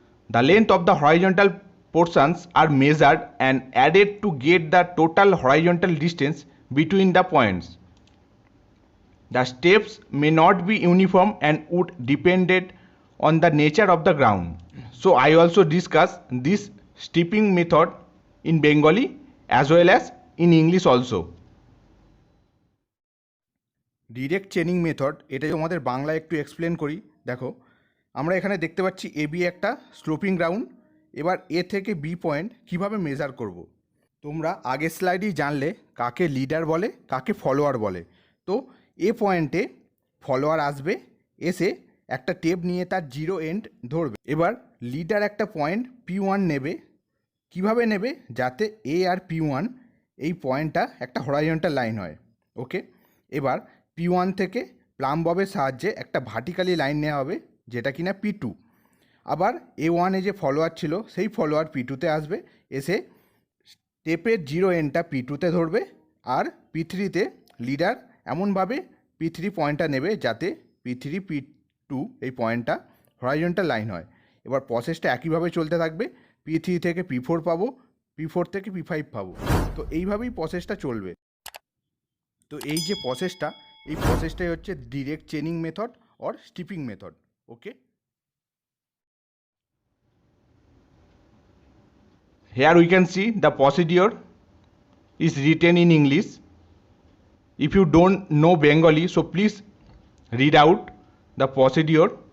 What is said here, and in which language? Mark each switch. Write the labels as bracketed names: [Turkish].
[English] The length of the horizontal portions are measured and added to get the total horizontal distance between the points. The steps may not be uniform and would depend on the nature of the ground. So I also discuss this steeping method in Bengali as well as in English also. [Bangla] Direct chaining method, এটা তোমাদের বাংলায় একটু explain করি। দেখো, আমরা এখানে দেখতে পাচ্ছি এ বি একটা স্লোপিং গ্রাউন্ড। এবার এ থেকে বি পয়েন্ট কিভাবে মেজার করব। তোমরা আগের স্লাইডেই জানলে কাকে লিডার বলে, কাকে ফলোয়ার বলে। তো এ পয়েন্টে ফলোয়ার আসবে, এসে একটা টেপ নিয়ে তার জিরো এন্ড ধরবে। এবার লিডার একটা পয়েন্ট P1 নেবে। কিভাবে নেবে? যাতে এ আর P1 এই পয়েন্টটা একটা হরাইজন্টাল লাইন হয়। ওকে, এবার P1 থেকে প্লাম ববের সাহায্যে একটা ভার্টিক্যালি লাইন নেওয়া হবে, যেটা কিনা P2। আবার A1 যে ফলোয়ার ছিল সেই ফলোয়ার P2তে আসবে, এসে টেপের জিরো এন্ডটা P2তে ধরবে। আর P3তে লিডার এমনভাবে P3 পয়েন্টটা নেবে যাতে P3 P2 এই পয়েন্টটা হরাইজন্টাল লাইন হয়। এবার প্রসেসটা একইভাবে চলতে থাকবে। P3 থেকে P4 পাবো, P4 থেকে P5 পাবো। তো এইভাবেই প্রসেসটা চলবে। তো এই যে প্রসেসটা, এই প্রসেসটাই হচ্ছে direct chaining method or স্টিপিং method. [English] Okay, here we can see the procedure is written in English. If you don't know Bengali, so please read out the procedure.